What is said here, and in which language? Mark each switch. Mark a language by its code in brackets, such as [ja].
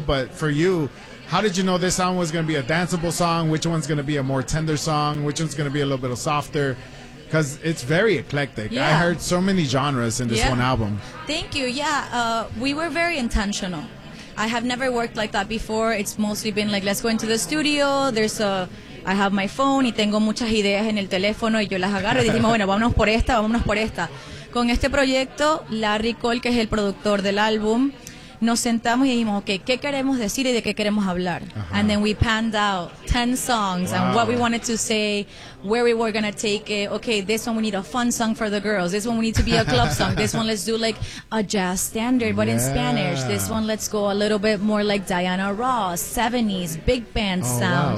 [en] But for you, how did you know this song was going to be a danceable song? Which one's going to be a more tender song? Which one's going to be a little bit softer? Because it's very eclectic. Yeah. I heard so many genres in this one album. Thank you. Yeah, we were very intentional. I have never worked like that before. It's mostly been like, let's go into the studio. There's a... I have my phone [es] y tengo muchas ideas en el teléfono y yo las agarro y dijimos, bueno, vámonos por esta, vámonos por esta. Con este proyecto, Larry Cole, que es el productor del álbum, nos sentamos y dijimos, okay, ¿qué queremos decir y de qué queremos hablar? Uh-huh. [en] And then we panned out 10 songs wow. and what we wanted to say, where we were going to take it. Okay, this one we need a fun song for the girls. This one we need to be a club song. This one let's do like a jazz standard, but in Spanish. This one let's go a little bit more like Diana Ross, 70s, big band sound.